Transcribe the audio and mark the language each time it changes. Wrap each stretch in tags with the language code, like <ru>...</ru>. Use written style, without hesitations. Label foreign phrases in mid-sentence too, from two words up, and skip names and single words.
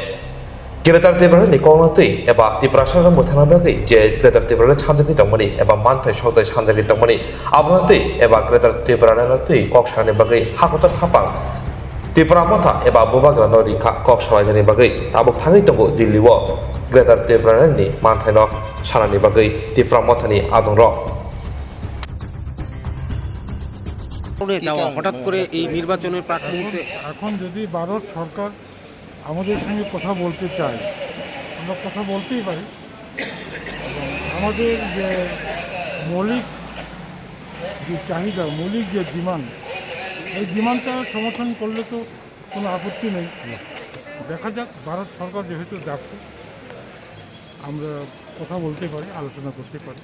<trp>Gretar Tipralandni Koklam Eba Tiprasa Mothani Je Gretar Tipralandni Sanmwngno Eba Manthai Shota Sanmwngno Abonati Eba Gretar Tipralandni Koklam Bagai Hakotor Hapang Tipra MOTHA Eba Bubagrano Rika Koklam Salaina Bagai Tabuk Thangi Tongo Diliwo Gretar Tipralandni Manthai no Salaina Bagai Tipra Mothani Adonro</trp> <bn>হঠাৎ করে এই নির্বাচনের প্রাক মুহূর্তে এখন যদি ভারত সরকার আমাদের সঙ্গে কথা বলতে চায় আমরা কথা বলতেই পারি এবং আমাদের যে মৌলিক যে চাহিদা মৌলিক যে ডিমান্ড এই ডিমান্ডটা সমর্থন করলে তো কোনো আপত্তি নেই দেখা যাক ভারত সরকার যেহেতু ডাকছে আমরা কথা বলতে পারি আলোচনা করতে পারি</bn>